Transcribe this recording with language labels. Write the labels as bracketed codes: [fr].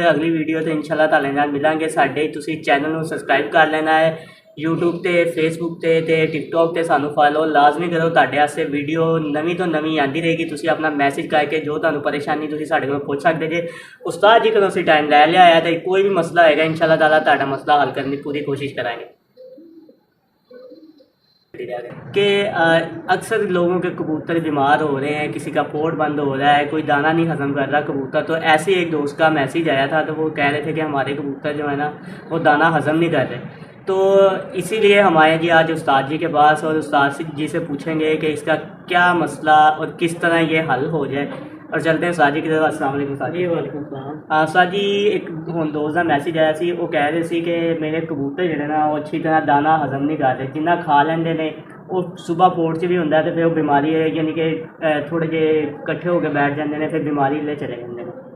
[pa] ਅਗਲੀ ਵੀਡੀਓ ਤੇ ਇਨਸ਼ਾਅੱਲਾ ਤੁਹਾਡੇ ਨਾਲ ਮਿਲਾਂਗੇ। ਸਾਡੇ ਤੁਸੀਂ ਚੈਨਲ ਨੂੰ ਸਬਸਕ੍ਰਾਈਬ ਕਰ ਲੈਣਾ ਹੈ, YouTube ਤੇ Facebook ਤੇ TikTok ਤੇ ਸਾਨੂੰ ਫਾਲੋ ਲਾਜ਼ਮੀ ਕਰੋ। ਤੁਹਾਡੇ ਵਾਸਤੇ ਵੀਡੀਓ ਨਵੀਂ ਤੋਂ ਨਵੀਂ ਆਉਂਦੀ ਰਹੇਗੀ। ਤੁਸੀਂ ਆਪਣਾ ਮੈਸੇਜ ਕਰਕੇ ਜੋ ਤੁਹਾਨੂੰ ਪਰੇਸ਼ਾਨੀ ਤੁਸੀਂ ਸਾਡੇ ਕੋਲ ਪੁੱਛ ਸਕਦੇ ਜੇ। ਉਸਤਾਦ ਜੀ ਕੋਲੋਂ ਅਸੀਂ ਟਾਈਮ ਲੈ ਲਿਆ ਹੈ ਤੇ ਕੋਈ ਵੀ ਮਸਲਾ ਹੋਏਗਾ ਇਨਸ਼ਾਅੱਲਾ ਤਾਲਾ ਤੁਹਾਡਾ ਮਸਲਾ ਹੱਲ ਕਰਨ ਦੀ [hi] पूरी कोशिश कराएंगे। कि अक्सर लोगों के कबूतर बीमार हो रहे हैं, किसी का पोर्ट बंद हो रहा है, कोई दाना नहीं हजम कर रहा कबूतर। तो ऐसे एक दोस्त का मैसेज आया था तो वो कह रहे थे कि हमारे कबूतर जो है ना वो दाना हजम नहीं कर रहे। तो इसीलिए हम आए जी आज उस्ताद जी के पास और उस्ताद जी से पूछेंगे कि इसका क्या मसला और किस तरह ये हल हो जाए। और चलते हैं उस्ताद जी की तरफ। अस्सलाम वालेकुम उस्ताद जी। [pa] ਵਾਲੇਕੁਮ ਸਲਾਮ। ਉਸਤਾਦ ਜੀ ਇੱਕ ਹੁਣ ਦੋਸਤ ਦਾ ਮੈਸੇਜ ਆਇਆ ਸੀ, ਉਹ ਕਹਿ ਰਹੇ ਸੀ ਕਿ ਮੇਰੇ ਕਬੂਤਰ ਜਿਹੜੇ ਨਾ ਉਹ ਅੱਛੀ ਤਰ੍ਹਾਂ ਦਾਣਾ ਹਜ਼ਮ ਨਹੀਂ ਕਰਦੇ। ਜਿੰਨਾ ਖਾ ਲੈਂਦੇ ਨੇ ਉਹ ਸਵੇਰ ਪੋਟ 'ਚ ਵੀ ਹੁੰਦਾ ਤੇ ਫਿਰ ਉਹ ਬਿਮਾਰੀ ਹੈ ਯਾਨੀ ਕਿ ਥੋੜ੍ਹੇ ਜਿਹੇ ਇਕੱਠੇ ਹੋ ਕੇ ਬੈਠ ਜਾਂਦੇ ਨੇ, ਫਿਰ ਬਿਮਾਰੀ ਲੈ ਚਲੇ ਜਾਂਦੇ ਨੇ।